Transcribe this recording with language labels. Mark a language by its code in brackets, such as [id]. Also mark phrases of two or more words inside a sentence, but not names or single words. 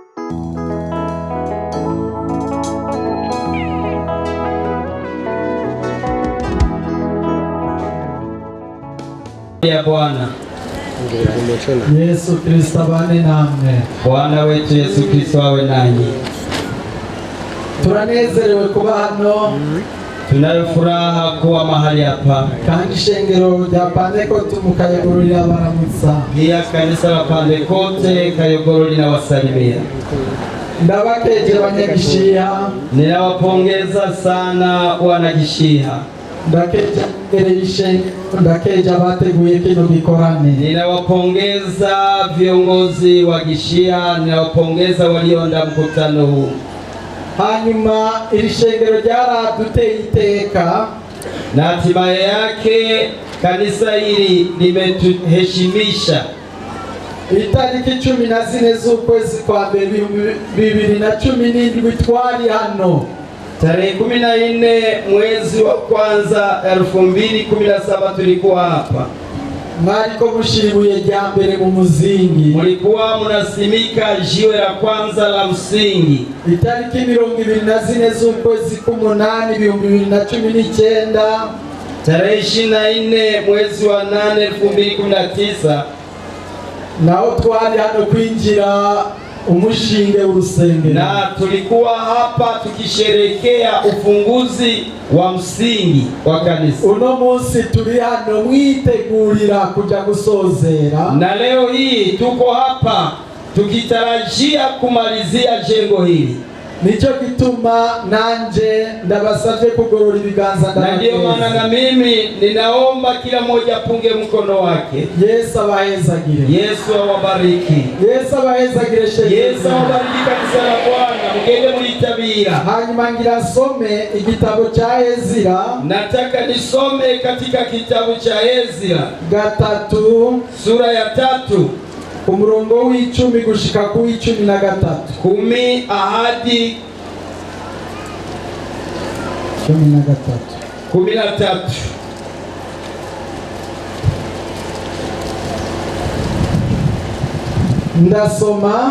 [sw] Ya Bwana [rn] Yesu Kristo abane namwe. [sw] Bwana wetu Yesu Kristo awe nanyi. [rn] Turanezerewe kuba hano. [sw] Tunayo furaha kuwa mahali hapa. [rn] Kandi ishengero rya Pentekote mu Kayogoro lirabaramutsa. [sw] Pia kanisa la Pentekote Kayogoro linawasalimia. [rn] Ndabakeje Abanyagishiha. [sw] Ninawapongeza sana Wanagishiha. [rn] Ndakeja abateguye kino gikorane. [sw] Ninawapongeza viongozi wa Gishiha, ninawapongeza walioandaa mkutano huu. [rn] Hanyuma iri shengero ryaraduteye iteka, [sw] na hatimaye yake kanisa hili limetuheshimisha. [rn] Itariki 14 z'ukwezi kwa mbere 2017 twari hano. [sw] Tarehe 14 mwezi wa kwanza 2017 tulikuwa hapa. [rn] Mwariko mushiribuye rya mbere mu muzingi. [sw] Mulikuwa munasimika jiwe la kwanza la msingi. [rn] Itariki 24 z'ukwezi k'umunani 2019. [sw] Tarehe 24 mwezi wa 8 2019. [rn] Nao twari hano kwinjira umushinge w'urusengero. [sw] Na tulikuwa hapa tukisherekea ufunguzi wa msingi wa kanisa. [rn] Uno munsi turi hano mwitegurira kuja gusozera. [sw] Na leo hii tuko hapa tukitarajia kumalizia jengo hili. [rn] Nicho gituma nanje ndabasavye kugorora ibiganza ndabakeza. [sw] Na ndio maana na mimi ninaomba kila mmoja apunge mkono wake. [rn] Yesu abahezagire. [sw] Yesu awabariki. [rn] Yesu abahezagire shenge. [sw] Yesu awabariki kanisa la Bwana. [rn] Mugende mulitabira. Hanyuma ngira some igitabo cha Ezira. [sw] Nataka nisome katika kitabu cha Ezira 3 sura ya 3 [rn] umurongo w'icumi gushika ku 13. [sw] 10 ahadi 13. [rn] Ndasoma.